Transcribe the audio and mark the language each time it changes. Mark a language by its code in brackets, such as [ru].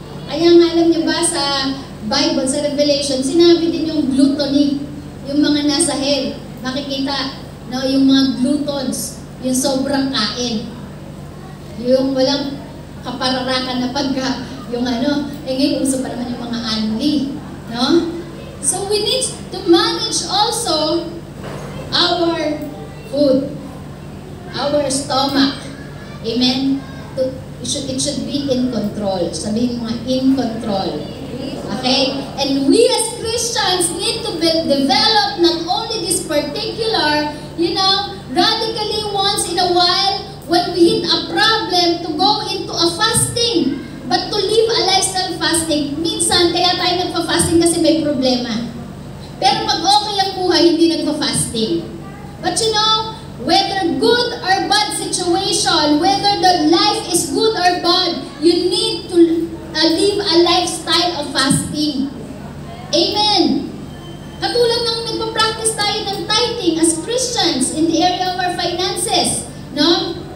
[tl] Kaya nga alam niyo ba sa Bible, sa Revelation, sinabi din yung gluttony, yung mga nasa hell. Makikita, no, yung mga gluttons, yung sobrang kain. Yung walang kapararakan na pagka, yung ngayon uso pa naman yung mga unli, no? [en] So we need to manage also our food, our stomach. Amen? It should be in control. [tl] Sabihin mo nga, in control. Okay? [en] And we as Christians need to develop not only this particular, radically once in a while, when we hit a problem, to go into a fasting. But to live a lifestyle fasting, [tl] minsan, kaya tayo nagpa-fasting kasi may problema. Pero pag okay ang buhay, hindi nagpa-fasting. [en] But whether good or bad situation, whether the life is good or bad, you need to live a lifestyle of fasting. Amen. [tl] Katulad ng nagpa-practice tayo ng tithing as Christians in the area of our finances, no?